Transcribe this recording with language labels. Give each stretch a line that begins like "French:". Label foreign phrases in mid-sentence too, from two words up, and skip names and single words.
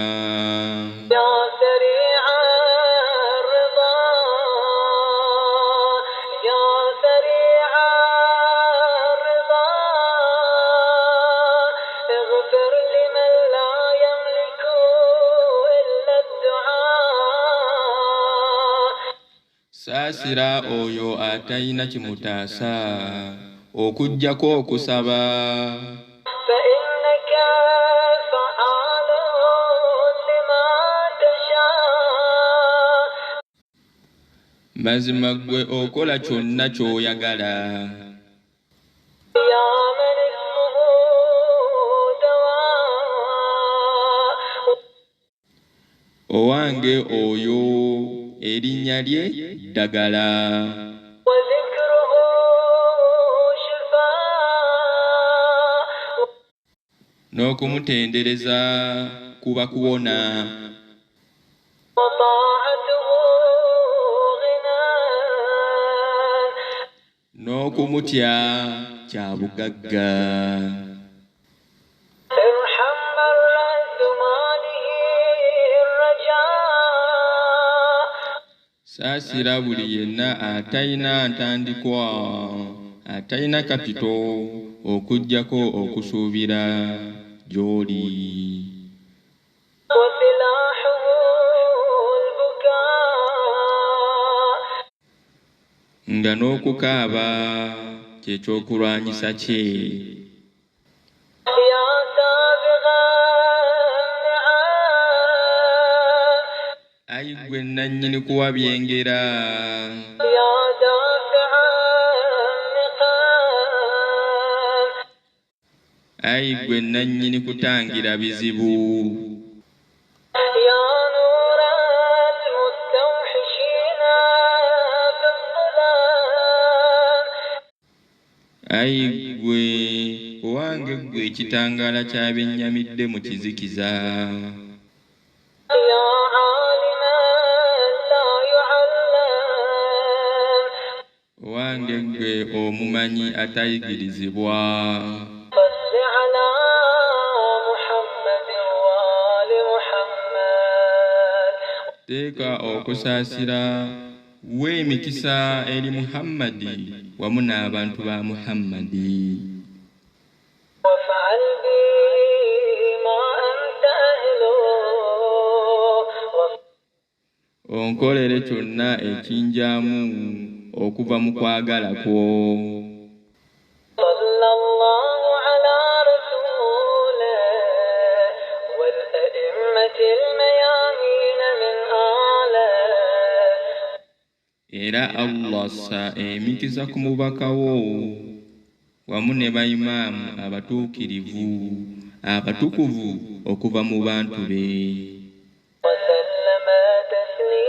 Arabic: يا سريع الرضا يا سريع الرضا اغفر لمن لا يملك إلا الدعاء
Ganda: saasira oyo atalina kimutaasa okuggyako okusaba
Arabic: فإنك فعال لما تشاء
Ganda: mazima ggwe okola kyonna ky'oyagala
Arabic: يا من اسمه دواء
Ganda: owange oyo erinnya lye ddagala
Arabic: وذكره شفاء
Ganda: n'okumutendereza kuba kuwona
Arabic: وطاعته غنى
Ganda: n'okumutya kya bugagga
Arabic: ارحم من رأس ماله الرجاء
Ganda: saasira buli yenna atalina ntandikwa atalina kapito okuggyako okusuubira gy'oli
Arabic: وسلاحه البكاء
Ganda: nga n'okukaaba kyekyokulwanyisa kye
Arabic: يا سابغ النعم
Ganda: ayi gwe nannyini kuwa byengera
Arabic: يا دافع النقام
Ganda: ayi gwe nannyini kutangira bizibu
Arabic: يا نور المستوحشين في الظلام
Ganda: ayi gwe owange ggwe ekitangaala ky'abennyamidde mu kizikiza
Arabic: يا عالما لا يعلم
Ganda: owange ggwe omumanyi atayigirizibwa
Arabic: صل على محمد وآل محمد
Ganda: teeka okusaasira w'emikisa eri Muhammadi wamu n'abantu ba Muhammadi
Arabic: وافعل بي ما أنت أهله
Ganda: onkolere kyonna ekinjamu okuva mu kwagala kwo
Arabic: صلى الله على رسوله والأئمة الميامين من آله
Ganda: era Allah assa emikisa ku mubaka wo wamu ne bayimaamu abatuukirivu abatukuvu okuva mu bantu be
Arabic: وسلم تسليما